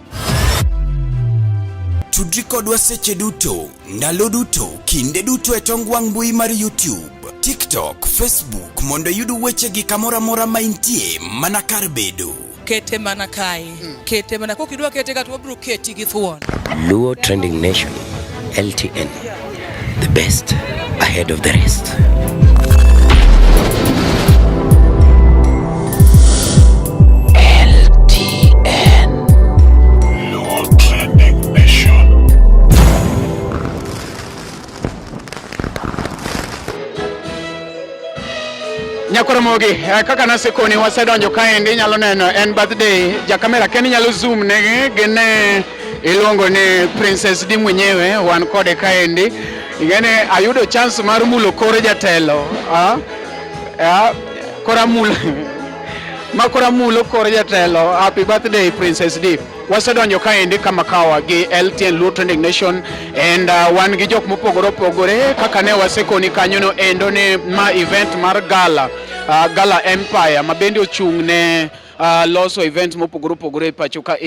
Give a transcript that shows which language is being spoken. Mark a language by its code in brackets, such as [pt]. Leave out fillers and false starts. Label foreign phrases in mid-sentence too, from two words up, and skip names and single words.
[luo] tudri kodwa seche duto ndalo duto kinde duto e tong wang' mbui mar YouTube, TikTok, Facebook mondo yud wechegi kamora mora ma intie mana kar bedo. Kete mana kai kete mana kokidwa kete ka to bro keti gi thuon. Luo Trending Nation LTN, [en] the best ahead of the rest. [luo] LTN Luo Trending Nation. Nyakormogi kaka nasekoni wasedonjo kaendi inyalo neno en birthday ja kamera ken inyalo zoom ne gene iluongo ni Princess D mwenyewe wan kode kaendi ingene ayudo chance mar mulo kore jatelo kora mulo kore jatelo. [en] Happy birthday Princess D. [luo] Wasedonjo kaendi kama kawa gi LTN Luo Trending Nation and wan gi jok mopogore opogore kaka ne wasekoni kanyo no endo ni ma event mar Gala Empire ma bende ochung' ne loso events mopogore opogore e pacho ka